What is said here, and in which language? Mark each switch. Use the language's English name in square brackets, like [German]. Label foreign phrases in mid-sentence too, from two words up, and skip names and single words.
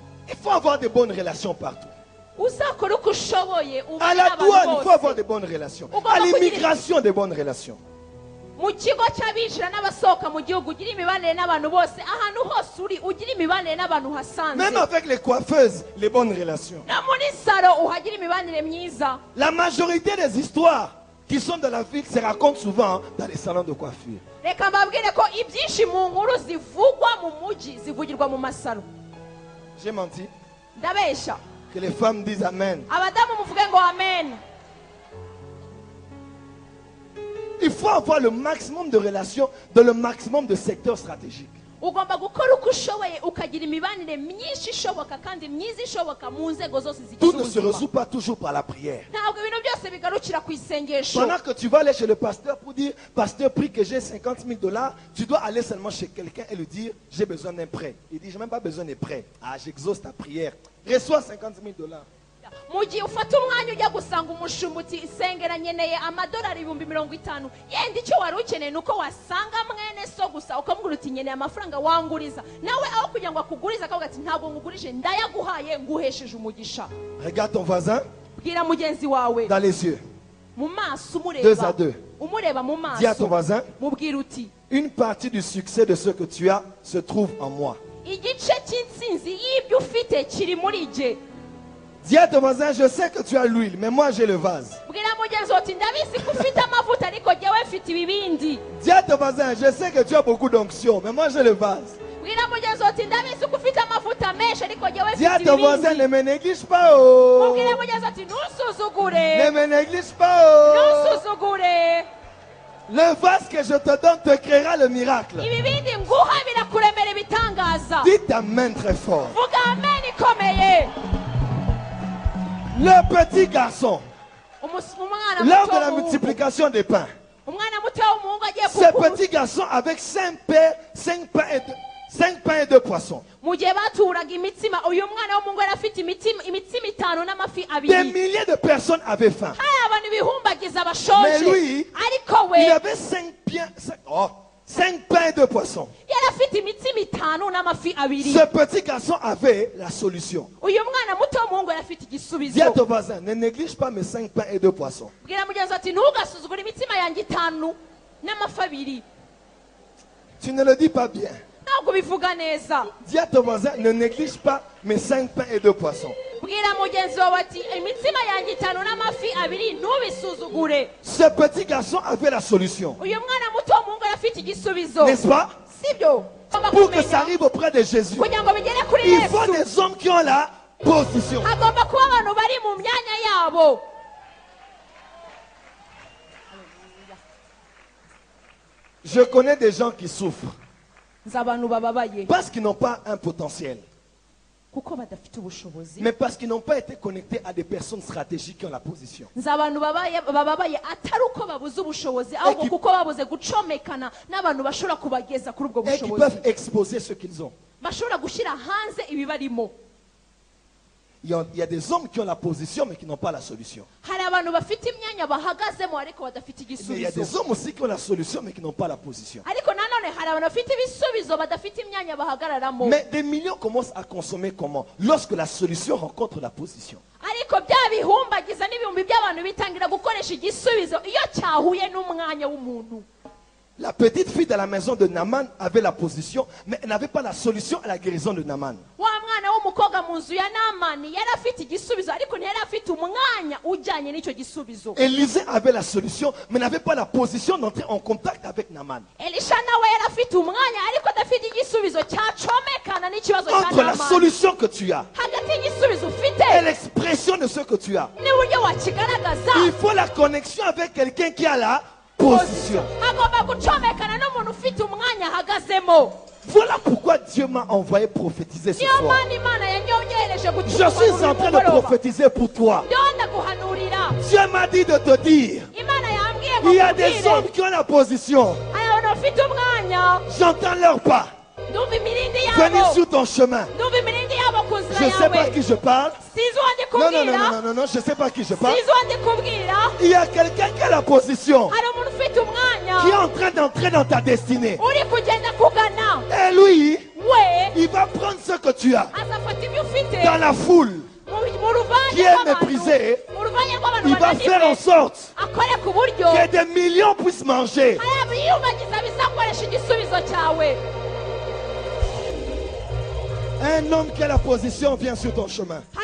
[French] Il faut avoir de bonnes relations partout. [Kinyarwanda] uzakora uko ushoboye [French] À la douane, il faut avoir de bonnes relations. À l'immigration, de bonnes relations. [Kinyarwanda] mu kigo cy'abinjira n'abasohoka mu gihugu ugira imibanire n'abantu bose ahantu hose uri ugira imibanire n'abantu hasanze. [French] Même avec les coiffeuses, les bonnes relations. [Kinyarwanda] no muri saro uhagira imibanire myiza. [French] La majorité des histoires qui sont dans la ville se racontent souvent dans les salons de coiffure. [Kinyarwanda] reka mbabwire ko ibyinshi mu nkuru zivugwa mu mujyi zivugirwa mu masaro. [French] J'ai menti. [Kinyarwanda] ndabesha. [French] Que les femmes disent Amen. [Kinyarwanda] abadamu muvuge ngo amen. [French] Il faut avoir le maximum de relations dans le maximum de secteurs stratégiques. [Kinyarwanda] ugomba gukora uko ushoboye ukagira imibanire myinshi ishoboka kandi myiza ishoboka mu nzego zose zigize [French] Tout ne se [Kinyarwanda] ubuzima. [French] résout pas toujours par la prière. [Kinyarwanda] ntabwo ibintu byose bigarukira ku isengesho. [French] Pendant que tu vas aller chez le pasteur pour dire, pasteur, prie que j'ai 50 000 $, tu dois aller seulement chez quelqu'un et lui dire, j'ai besoin d'un prêt. Il dit, j'ai même pas besoin d'un prêt. Ah, j'exauce ta prière. Reçois 50 000 $. [Kinyarwanda] mu gihe ufata umwanya ujya gusanga umushumba uti isengera nkeneye amadolari 50,000 yenda icyo wari ukeneye ni uko wasanga mwene so gusa ukamubwira uti nkeneye amafaranga wanguriza nawe aho kugira ngo akugurize akavuga ati ntabwo ngugurije ndayaguhaye nguhesheje umugisha. [French] Regarde ton voisin [Kinyarwanda] bwira mugenzi wawe [French] dans les yeux. [Kinyarwanda] mu maso [French] 2 à 2. [Kinyarwanda] umureba mu [French] Dis à ton [Kinyarwanda] maso [French] voisin, [Kinyarwanda] mubwira uti [French] une partie du succès de ce que tu as se trouve en moi. [Kinyarwanda] igice cy'intsinzi y'ibyo ufite kiri muri jye. [French] Dis à ton voisin, je sais que tu as l'huile, mais moi j'ai le vase. [Kinyarwanda] bwira mugenzi wawe uti ndabizi ko ufite amavuta ariko jyewe mfite ibibindi. [French] Dis à ton voisin, je sais que tu as beaucoup d'onction, mais moi j'ai le vase. [Kinyarwanda] bwira mugenzi wawe uti ndabizi ko ufite amavuta menshi ariko jyewe [French] Dis à [Kinyarwanda] mfite [French] ton voisin, [Kinyarwanda] ibibindi. [French] ne me néglige pas, oh. [Kinyarwanda] mubwire mugenzi wawe uti ntusuzugure [French] Ne me néglige pas, oh. [Kinyarwanda] ntusuzugure. [French] Le vase que je te donne te créera le miracle. [Kinyarwanda] ibibindi nguha birakuremera ibitangaza. [French] Dis ta main très fort. [Kinyarwanda] vuga amen ikomeye. [French] Le petit garçon, [Kinyarwanda] umwana [French] lors [Kinyarwanda] muto [French] de la [Kinyarwanda] w'umuhungu. [French] multiplication des pains, [Kinyarwanda] umwana muto w'umuhungu agiye [French] ce [Kinyarwanda] kukuruta. [French] petit garçon avec 5 pains et 2 poissons. [Kinyarwanda] mu gihe baturaga imitsima uyu mwana w'umuhungu yari afite imitsima 5 n'amafi [French] Des [Kinyarwanda] 2. [French] milliers de personnes avaient faim. [Kinyarwanda] hari abantu ibihumbagiza [French] Mais [Kinyarwanda] bashonje [French] lui, [Kinyarwanda] ariko we [French] il avait 5 pains et 2 poissons. [Kinyarwanda] yari afite imitsima 5 n'amafi 2. [French] Ce petit garçon avait la solution. [Kinyarwanda] uyu mwana muto w'umuhungu yari afite igisubizo. [French] Dis à ton voisin, ne néglige pas mes 5 pains et 2 poissons. [Kinyarwanda] bwira mugenzi ati ntugasuzugure imitsima yanjye 5 n'amafi 2. [French] Tu ne le dis pas bien. [Kinyarwanda] ntabwo bivuga neza. [French] Dis à ton voisin, ne néglige pas mes 5 pains et 2 poissons. [Kinyarwanda] bwira mugenzi wawe ati imitsima yanjye 5 n'amafi 2 ntubisuzugure. [French] Ce petit garçon avait la solution. [Kinyarwanda] uyu mwana muto w'umuhungu yari afite igisubizo. [French] N'est-ce pas? [Kinyarwanda] sibyo? [French] Pour que ça arrive auprès de Jésus, [Kinyarwanda] kugira ngo bigere kuri [French] il faut [Kinyarwanda] yesu [French] des hommes qui ont la position. [Kinyarwanda] hagomba kuba abantu bari mu myanya yabo. [French] Je connais des gens qui souffrent [Kinyarwanda] nzi abantu bababaye [French] parce qu'ils n'ont pas un potentiel, [Kinyarwanda] kuko badafite ubushobozi. [French] mais parce qu'ils n'ont pas été connectés à des personnes stratégiques qui ont la position. [Kinyarwanda] nzi abantu bababaye atari uko babuze ubushobozi ahubwo kuko babuze gucomekana n'abantu bashobora kubageza kuri ubwo [French] Et qui [Kinyarwanda] bushobozi, [French] peuvent exposer ce qu'ils ont. [Kinyarwanda] bashobora gushyira hanze ibibarimo. [French] Il y a des hommes qui ont la position mais qui n'ont pas la solution. [Kinyarwanda] hari abantu bafite imyanya bahagazemo ariko badafite [French] Mais il y a des [Kinyarwanda] igisubizo. [French] hommes aussi qui ont la solution mais qui n'ont pas la position. [Kinyarwanda] ariko nanone hari abantu bafite ibisubizo badafite imyanya bahagararamo. [French] Mais des millions commencent à consommer comment? Lorsque la solution rencontre la position. [Kinyarwanda] ariko bya bihumbagiza n'ibihumbi by'abantu bitangira gukoresha igisubizo iyo cyahuye n'umwanya w'umuntu. [French] La petite fille de la maison de Naaman avait la position, mais elle n'avait pas la solution à la guérison de Naaman. [Kinyarwanda] wa mwana w'umukobwa mu nzu ya namani yari afite igisubizo ariko ntiyari afite umwanya ujyanye n'icyo gisubizo. [French] Élisée avait la solution, mais n'avait pas la position d'entrer en contact avec Naaman. [Kinyarwanda] elisha nawe yari afite umwanya ariko adafite igisubizo cyacomekana n'ikibazo cya [French] Entre la [Kinyarwanda] namani. [French] solution que tu as [Kinyarwanda] hagati y'igisubizo [French] et [Kinyarwanda] ufite [French] l'expression de ce que tu as, [Kinyarwanda] n'uburyo wakigaragaza [French] il faut la connexion avec quelqu'un qui a la position. [Kinyarwanda] hagomba gucomekana n'umuntu ufite umwanya ahagazemo. [French] Voilà pourquoi Dieu m'a envoyé prophétiser ce [Kinyarwanda] niyo [French] soir. [Kinyarwanda] mpamvu imana yanyongereje [French] Je suis en train de prophétiser pour toi. [Kinyarwanda] ndonda guhanurira. [French] Dieu m'a dit de te dire, [Kinyarwanda] imana yambwiye ngo [French] il y a des [Kinyarwanda] nkubwire, [French] hommes qui ont la position. [Kinyarwanda] hari abantu bafite umwanya [French] J'entends leur pas [Kinyarwanda] ndumva imirindi [French] venir [Kinyarwanda] yabo [French] sur ton chemin. [Kinyarwanda] ndumva imirindi yabo ku [French] Je [Kinyarwanda] nzira [French] ne sais pas à [Kinyarwanda] yawe. [French] qui je parle. [Kinyarwanda] sinzi uwandi [French] Non, non, non, [Kinyarwanda] kubwira [French] non, non, non, je ne sais pas à qui je parle. [Kinyarwanda] sinzi uwandi kubwira. [French] Il y a quelqu'un qui a la position, [Kinyarwanda] hari umuntu ufite umwanya [French] qui est en train d'entrer dans ta destinée. [Kinyarwanda] uri kugenda kugana [French] Et lui, il va prendre ce que tu as dans la foule qui est méprisée. Il va faire en sorte que des millions puissent manger. Un homme qui a la position vient sur ton chemin.